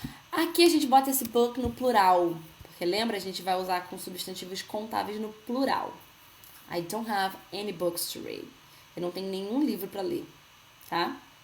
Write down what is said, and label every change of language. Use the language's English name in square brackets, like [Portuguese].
[Portuguese] Aqui a gente bota esse book no plural, porque lembra, a gente vai usar com substantivos contáveis no plural. [English] I don't have any books to read. [Portuguese] Eu não tenho nenhum livro para ler, tá?